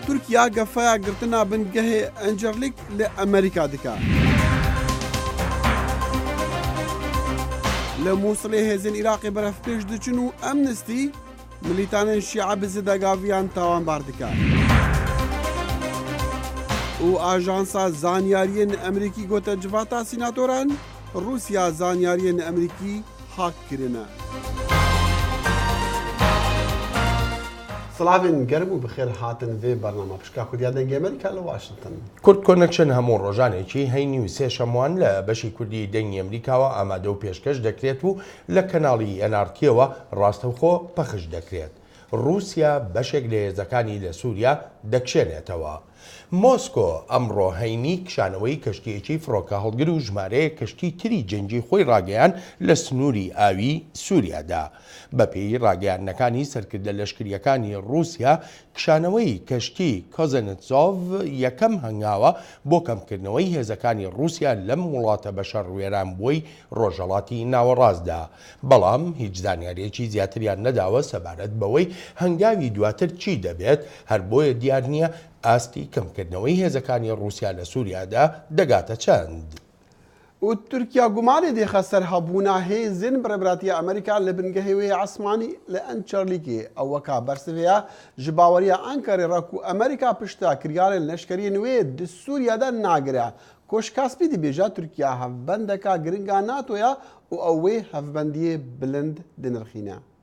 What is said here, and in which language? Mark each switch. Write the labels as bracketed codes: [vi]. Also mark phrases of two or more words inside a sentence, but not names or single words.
[ku] تورکیا گەفەیە گرتنا بنگەهێ ئەنجەرلیک لە ئەمریکا دکات. لە مووسڵێ هێزن عێراقی بەرەف پێش دەچن و ئەمنستی ملیتانên شیعە bi zêdegaviyan tawanbar dikin. û Ajansa Zanyariyên Emerîkî gote civata sînatoran, Rûsya zanyariyên Emerîkî hak kirine. Silavên germ û bixêr hatin vê bername pişka Kurdiya dengê Amerîka li Washington. [ckb] Kurd Connection hemû rojanekî heynî û sê şemuan li beşî Kurdî dengê Amerîkawa amade û pêşkeş dekret û li kanalî NRT'wa rastexwe pexş dekret. Rûsya beşek lê hêzekanî li Sûriya dekşênetewe. Mosko ئەمڕۆ هەینی کشانەوەی کەشتیەکی فڕۆکە هەڵگر و ژمارەیە کەشتی تری جەنگی خۆی ڕاگەیان لە سنووری ئاوی سووریادا. بەپێی ڕاگەیاندنەکانی سەرکردە لەشکریەکانی ڕووسیا کشانەوەی کەشتی کۆزنتزۆڤ یەکەم هەنگاوە بۆ کەمکردنەوەی هێزەکانی ڕووسیا لەم وڵاتە بەشەر ڕوێران بووی ڕۆژهەڵاتی ناوەڕاستدا. بەڵام هیچ زانیاریەکی زیاتریان نەداوە سەبارەت بەوەی هەنگاوی دواتر چی دەبێت، هەر بۆیە دیار نییە ئاستی کەمکردنەوەی هێزەکانی ڕووسیا لە سووریادا دەگاتە چەند. [ku] و تورکیا گومانê dêxe serhabûna hêzên Birêbratiya Amerîka li bingehê esmanî li Ençerlikê ew weka bersivêya ji baweriya Enkarê re ku Amerîka pişta kiryarên leşkeriyên wê di Sûriya de nagire. Koşkaspî dibêje Tirkiya hevbendeka giringa NATOya û ew wê hevbendiyê bilind dinirxîne.